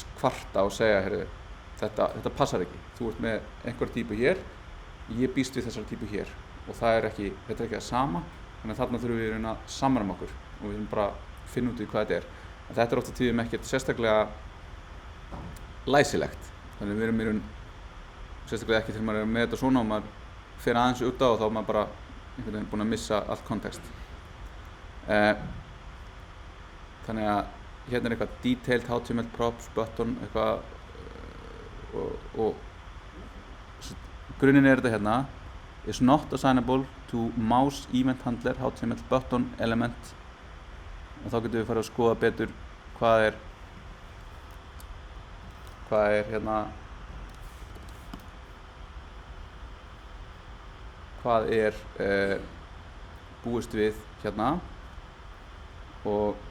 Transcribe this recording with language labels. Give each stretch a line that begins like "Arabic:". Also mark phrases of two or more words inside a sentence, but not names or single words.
Icelandic: kvarta og segja heyrðu, þetta passar ekki, þú ert með einhver típu hér, ég býst við þessar típu hér og þetta er ekki það sama, þannig að þarna þurfum við að samræma okkur og við þurfum bara að finna út í hvað þetta en þetta oft á tíðum ekkert sérstaklega læsilegt, þannig að við erum sérstaklega ekki þegar maður með þetta svona og maður fer aðeins út á og þá er maður bara einhvern veginn búinn að missa allt kontekst. Þannig að hérna eitthvað
English: detailed HTML props button
Icelandic: eitthvað og grunninn þetta hérna
English: is not assignable to mouse event handler HTML button element
Icelandic: og þá getum við farið að skoða betur hvað hérna hvað búist við hérna og